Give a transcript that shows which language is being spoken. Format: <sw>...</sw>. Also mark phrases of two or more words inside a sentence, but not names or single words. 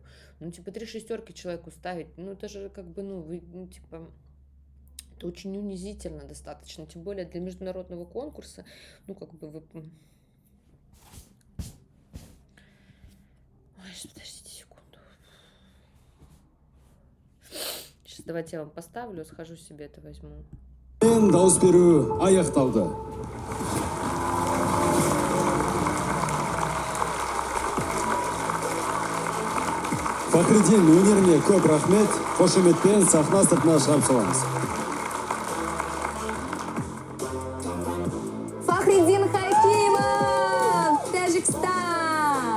<ru>Ну, типа, 3 шестерки человеку ставить, ну, это же как бы, ну, вы, ну, типа, это очень унизительно достаточно, тем более для международного конкурса, ну, как бы вы... Ой, подождите секунду. Сейчас давайте я вам поставлю, схожу себе это возьму.</ru> <kk>Дауыс беру аяқталды. Фахриддин өнеріне көп рахмет. Қошеметпен сахна сыртына шығарып саламыз. Фахриддин Хакимов, Тәжікстан.</kk>